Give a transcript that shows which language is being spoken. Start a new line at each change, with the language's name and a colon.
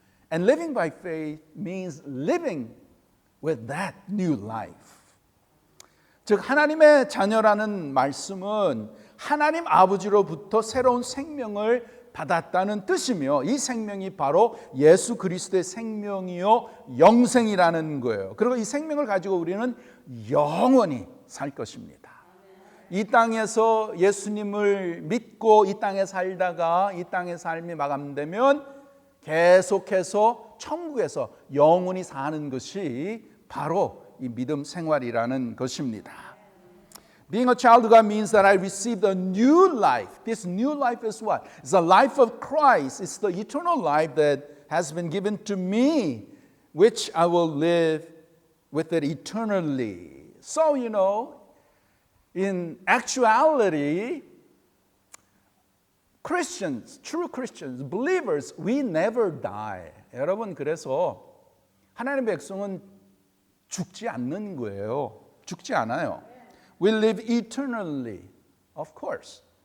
English: And living by faith means living with that new life.
Korean: 즉, 하나님의 자녀라는 말씀은 하나님 아버지로부터 새로운 생명을 받았다는 뜻이며, 이 생명이 바로 예수 그리스도의 생명이요 영생이라는 거예요. 그리고 이 생명을 가지고 우리는 영원히 살 것입니다. 이 땅에서 예수님을 믿고 이 땅에 살다가 이 땅의 삶이 마감되면 계속해서 천국에서 영원히 사는 것이 바로 이 믿음 생활이라는 것입니다.
English: Being a child of God means that I received a new life. This new life is what? It's the life of Christ. It's the eternal life that has been given to me, which I will live with it eternally. So, in actuality, Christians, true Christians, believers, we never die.
Korean: 여러분, 그래서 하나님의 백성은 죽지 않는 거예요. 죽지 않아요.
English: We live eternally, of course.